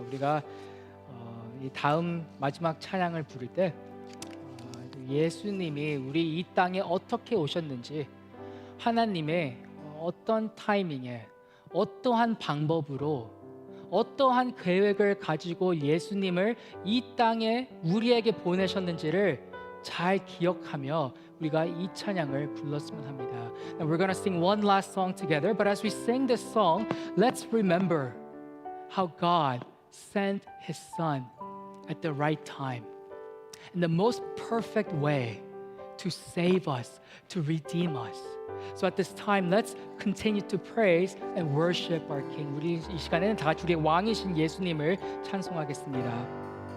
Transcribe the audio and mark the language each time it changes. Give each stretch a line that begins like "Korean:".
Korean: 우리가 이 다음 마지막 찬양을 부를 때 예수님이 우리 이 땅에 어떻게 오셨는지, 하나님의 어떤 타이밍에 어떠한 방법으로 어떠한 계획을 가지고 예수님을 이 땅에 우리에게 보내셨는지를 잘 기억하며 우리가 이 찬양을 불렀으면 합니다.
English: Now we're going to sing one last song together, but as we sing this song, let's remember how God sent His Son at the right time, in the most perfect way to save us, to redeem us. So at this time, let's continue to praise and worship our King.
Korean: 우리 이 시간에는 다 같이 우리의 왕이신 예수님을 찬송하겠습니다.